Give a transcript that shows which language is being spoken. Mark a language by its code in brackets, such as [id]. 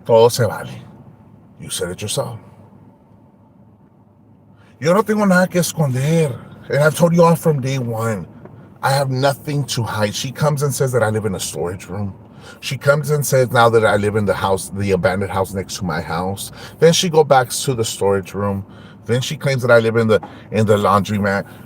[es] Todo se vale. [en] You said it yourself. [es] Yo no tengo nada que esconder. [en] And I've told you all from day one. I have nothing to hide. She comes and says that I live in a storage room. She comes and says now that I live in the house, the abandoned house next to my house. Then she goes back to the storage room. Then she claims that I live in the laundromat.